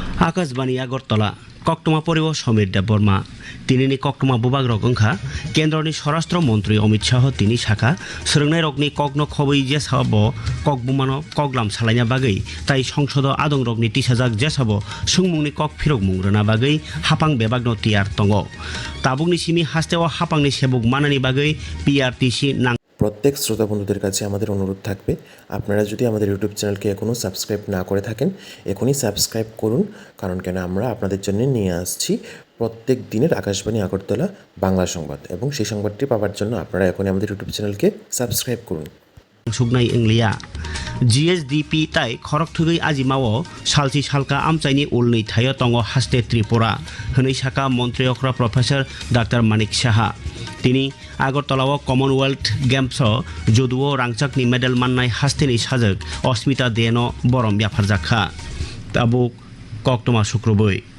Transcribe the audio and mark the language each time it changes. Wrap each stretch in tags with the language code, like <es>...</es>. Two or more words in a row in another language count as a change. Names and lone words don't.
<trp>आकाशबाणी आगरतला कक्टमा परिबह समीर देबबर्मा तिनी कक्टमा बुबाग रगंखा केन्द्रनि स्वराष्ट्र मंत्री अमित शाह तिनी शाखा सोलोंनाय रगनि कग्न खबै जे साब ककबुमानो कगलाम सालायना बागै ताई संसद आदं रगनि तिसाजाक जे साब सुंमुंनि कक फिरक मुंग्रना बागै हापां बेबागनो तियार तंगो ताबुकनि सिमी हास्तेव हापांनि सेबुक मानानि बागै पिआरटीसी नां</trp> <bn>প্রত্যেক শ্রোতা বন্ধুদের কাছে আমাদের অনুরোধ থাকবে আপনারা যদি আমাদের ইউটিউব চ্যানেলকে এখনও সাবস্ক্রাইব না করে থাকেন এখনই সাবস্ক্রাইব করুন কারণ কেন আমরা আপনাদের জন্য নিয়ে আসছি প্রত্যেক দিনের আকাশবাণী আগরতলা বাংলা সংবাদ এবং সেই সংবাদটি পাওয়ার জন্য আপনারা এখনই আমাদের ইউটিউব চ্যানেলকে সাবস্ক্রাইব করুন</bn> <trp>सुगनाय इंलिया जीएसडीपी ताई खरगथुगै आजिमाओ सालची सालका आमचाइनि उलनै थायो तंगो हास्ते त्रिपुरा हनै साका मन्त्री अख्रा प्रोफेसर डाक्टर मानिक साहा तिनी आगरतलाव कमनवेल्थ गेम्स जुदुओ रांचाकनि मेडेल माननाय हास्तेनि साजक अस्मिता देनो बरम ब्याफारजाखा ताबुक कक्टमा शुक्रबै</trp>